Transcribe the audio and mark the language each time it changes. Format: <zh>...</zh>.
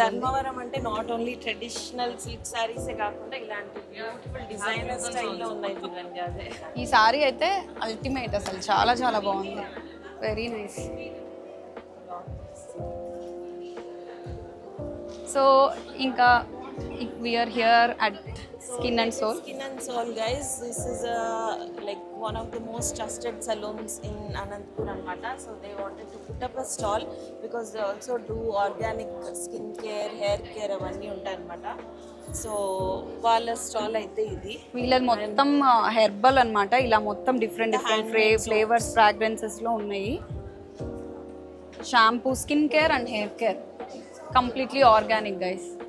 <te>ధర్మవరం అంటే</te> <en>not only traditional silk saris</en> <te>కాకుండా ఇలాంటి బ్యూటిఫుల్ డిజైనర్ స్టైల్లో ఉన్నాయి చూడండి. అదే ఈ సారీ అయితే అల్టిమేట్, అసలు చాలా చాలా బాగుంది,</te> <en>Very nice. So</en> <te>ఇంకా</te> <en>We are here at Skin and Soul. Skin and Soul guys, this is like one of the most trusted salons in Anantapur</en> <te>anamata.</te> <en>So they wanted to put up a stall because they also do organic skin care, hair care</en> <te>avanni untayi anamata. So వాళ్ళ stall అయితే ఇది. వీళ్ళది మొత్తం herbal అన్నమాట, ఇలా మొత్తం different different flavours ఫ్రాగ్రెన్సెస్లో ఉన్నాయి. Shampoo, skin care and hair care, completely organic guys.</te>